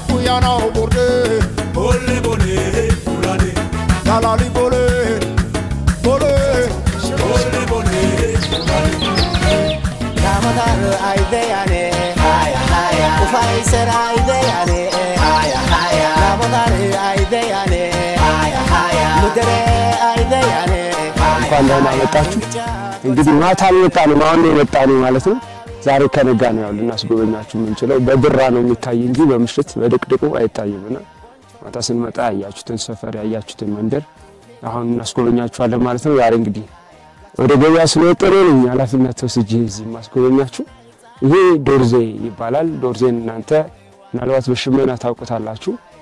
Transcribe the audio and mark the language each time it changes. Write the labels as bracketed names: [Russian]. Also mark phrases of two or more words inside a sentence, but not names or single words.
[Dorze] Ayana borde Bole bole bulale Dalali bole Bole Bole bole bulale Ramadan aideyane haya haya Ufaisar aideyane haya haya Ramadan aideyane haya haya Mudere aideyane [Amharic] እንኳን ደህና መጣችሁ። እንግዲህ ማታ አልመጣንም አሁን የመጣነው ማለት ነው። ዛሬ ከነጋ ነው ያው ልናስጎበኛችሁ የምንችለው በድራ ነው የሚታይ እንጂ በምሽት በድቅድቁ አይታይምና ማታ ስንመጣ ያያችሁትን ሰፈር ያያችሁትን መንደር አሁን እናስጎበኛችኋለን ማለት ነው። ዛሬ እንግዲህ ወደ ገበያ ስለወጣን ነው ኃላፊነት ወስጄ እዚህ ማስጎበኛችሁ። ይሄ ዶርዜ ይባላል። ዶርዜን እናንተ ምናልባት በሽመና ታውቁታላችሁ።